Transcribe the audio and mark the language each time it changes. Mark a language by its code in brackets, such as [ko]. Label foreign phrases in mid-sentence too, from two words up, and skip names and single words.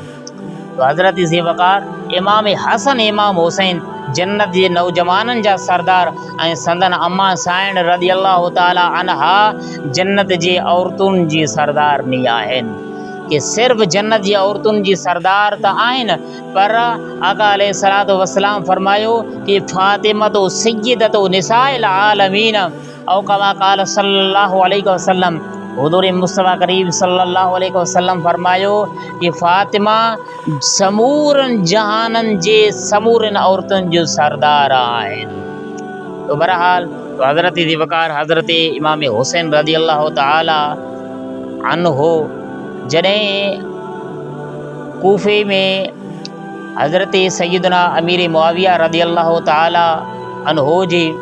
[sd] तो हज़रत ज़ीवकार इमाम हसन इमाम हुसैन जन्नत जे नौजवाननि जा सरदार ऐं संदन अम्मा साइण [ar] رضي الله تعالى عنها [sd] जन्नत जे औरतुनि जी सरदारनी आहिनि। कि सिर्फ़ जन्नत जी औरतुनि जी सरदार त आहिनि, पर आका [ar] عليه الصلاة والسلام [sd] फरमायो कि [ar] فاطمة سيدة نساء العالمين أو كما قال صلى الله عليه وسلم. [sd] हुज़ूर मुस्तफ़ा करीम [ar] صلى الله عليه وسلم [sd] फरमायो कि फ़ातिमा समूरनि जहाननि जे समूरनि औरतुनि जो सरदार आहिनि। तो बहरहाल तो हज़रत ज़ीवकार हज़रत इमाम हुसैन [ar] رضي الله تعالى عنه [sd] जॾहिं कूफ़े में हज़रत सैयदना अमीर मुआविया [ar] رضي الله تعالى عنه [sd] जी